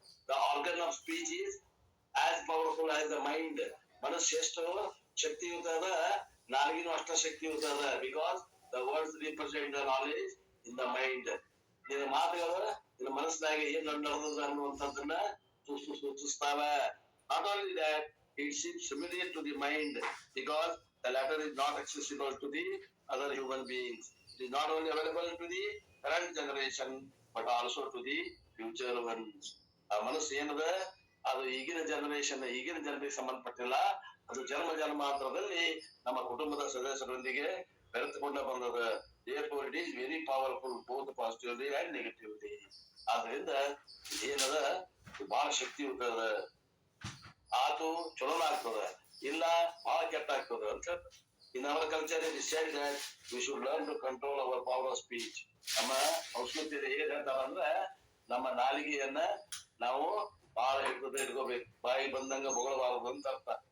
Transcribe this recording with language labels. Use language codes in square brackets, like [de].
[en] The organ of speech is as powerful as the mind. [kn] ಮನಸ್ಸು ಎಷ್ಟು ಶಕ್ತಿಯುತ ಅದ, ನಾಲಿಗೆನೂ ಅಷ್ಟ ಶಕ್ತಿಯುತ ಅದ. [en] Because the words represent the knowledge in the mind. [kn] ನಿನ್ನ ಮಾತುಗಳು ನಿನ್ನ ಮನಸ್ಸಿನಾಗ ಏನ್ ನಡೆದ ಅನ್ನುವಂಥದ್ದನ್ನ ಸೂಚಿಸ್ತಾವ. [en] Not only that, it seems familiar to the mind because the latter is not accessible to the other human beings. It is not only available to the current generation but also to the future ones. [kn] ಆ ಮನಸ್ಸು ಏನದ ಅದು ಈಗಿನ ಜನರಿಗೆ ಸಂಬಂಧಪಟ್ಟಿಲ್ಲ. ಅದು ಜನ್ಮಾಂತರದಲ್ಲಿ ನಮ್ಮ ಕುಟುಂಬದ ಸದಸ್ಯರೊಂದಿಗೆ ಬೆರೆತುಕೊಂಡ ಬಂದದ. [en] Therefore it is very powerful both positively and negatively. [kn] ಆದ್ರಿಂದ ಏನದ ಬಹಳ ಶಕ್ತಿಯುತ ಅದ. ಆತು ಚಲೋನ ಆಗ್ತದ, ಇಲ್ಲ ಬಹಳ ಕೆಟ್ಟ ಆಗ್ತದ ಅಂತ. [en] In our culture is said that we should learn to control our power of speech. [kn] ನಮ್ಮ ಸಂಸ್ಕೃತಿಯಲ್ಲಿ ಏನ್ ಹೇಳ್ತಾರ ಅಂದ್ರೆ ನಮ್ಮ ನಾಲಿಗೆಯನ್ನ ನಾವು ಬಹಳ ಇಟ್ಕೋಬೇಕು, ಬಾಯಿ ಬಂದಂಗ ಬೊಗಳಬಾರದು ಅಂತ ಅರ್ಥ.